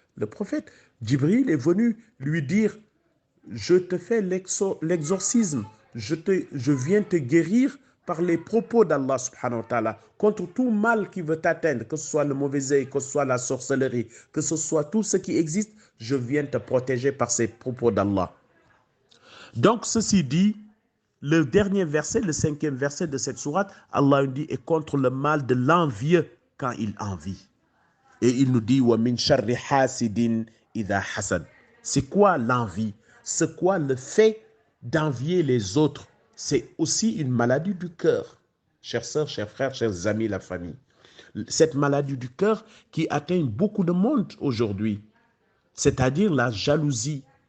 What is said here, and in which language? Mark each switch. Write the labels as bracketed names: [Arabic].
[French] Le prophète Jibril est venu lui dire: je te fais l'exorcisme, je viens te guérir par les propos d'Allah subhanahu wa ta'ala contre tout mal qui veut t'atteindre, que ce soit le mauvais œil, que ce soit la sorcellerie, que ce soit tout ce qui existe, je viens te protéger par ces propos d'Allah. Donc, ceci dit, le dernier verset, le 5e verset de cette sourate, Allah nous dit, est contre le mal de l'envieux quand il envie. Et il nous dit, [Arabic] وَمِنْ شَرِّ حَاسِدٍ إِذَا حَسَدٍ. [French] C'est quoi l'envie? C'est quoi le fait d'envier les autres? C'est aussi une maladie du cœur. Chères sœurs, chers frères, chers amis, la famille. Cette maladie du cœur qui atteint beaucoup de monde aujourd'hui, c'est-à-dire la jalousie.